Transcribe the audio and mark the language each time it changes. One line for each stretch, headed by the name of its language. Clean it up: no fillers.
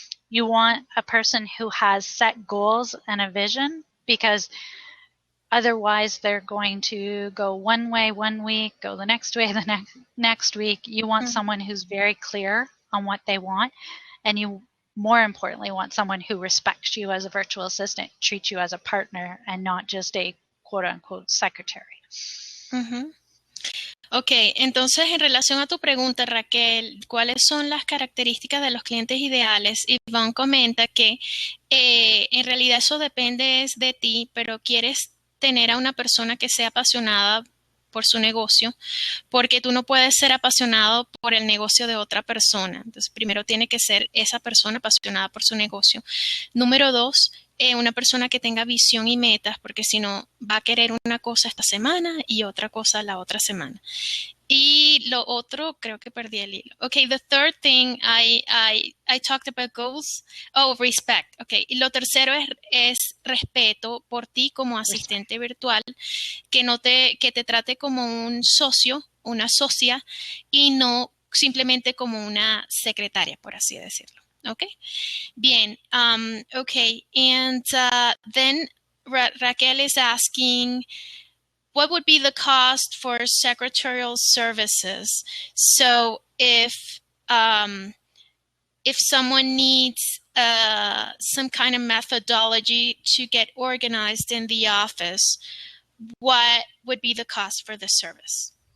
English: You want a person who has set goals and a vision because otherwise they're going to go one way one week, go the next way the next week. You want someone who's very clear on what they want, and you, more importantly, want someone who respects you as a virtual assistant, treats you as a partner, and not just a quote-unquote secretary.
Spanish: Ok, entonces en relación a tu pregunta, Raquel, ¿cuáles son las características de los clientes ideales? Yvonne comenta que en realidad eso depende de ti, pero quieres tener a una persona que sea apasionada por su negocio, porque tú no puedes ser apasionado por el negocio de otra persona. Entonces, primero tiene que ser esa persona apasionada por su negocio. Número dos, una persona que tenga visión y metas, porque si no, va a querer una cosa esta semana y otra cosa la otra semana. Y lo otro, creo que perdí el hilo.
English: Okay, the third thing I talked about goals. Oh, respect.
Spanish: Okay, y lo tercero es respeto por ti como asistente virtual, que te trate como un socio, una socia, y no simplemente como una secretaria, por así decirlo. Okay, bien.
English: Okay, and then Raquel is asking, what would be the cost for secretarial services? So if someone needs some kind of methodology to get organized in the office, what would be the cost for this service?